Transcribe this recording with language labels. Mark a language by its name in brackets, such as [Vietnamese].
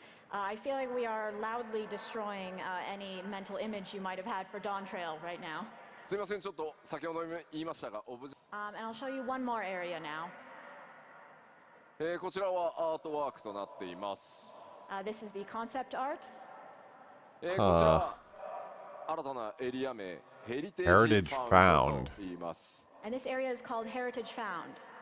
[English] I feel like we are loudly destroying any mental image you might have had for Dawn Trail right now. [Japanese] すみません、ちょっと先ほど言いましたが、 [English] And I'll show you one more area now. [Japanese] こちらはアートワークとなっています。 [English] This is the concept art. [Japanese] こちらは新たなエリア名、ヘリテージ [English] Heritage [Japanese] ファウン [English] Found [Japanese] ドと言います。 [English] And this area is called Heritage Found.